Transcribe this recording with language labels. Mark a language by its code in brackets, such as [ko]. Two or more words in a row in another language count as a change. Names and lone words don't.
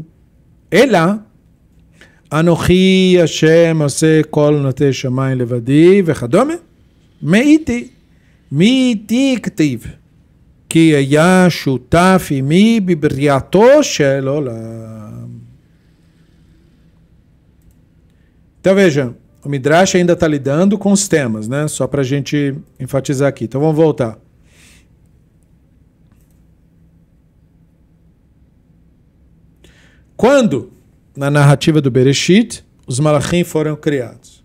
[he] אלא אנוכי השם עושה כל נוטה שמיים לבדי וכדומה. מאיתי כתיב כי היה שותף עמי בבריאתו של עולם. [pt] Então veja, o Midrash ainda está lidando com os temas, né? Só para a gente enfatizar aqui. Então vamos voltar. Quando, na narrativa do Bereshit, os malachim foram criados?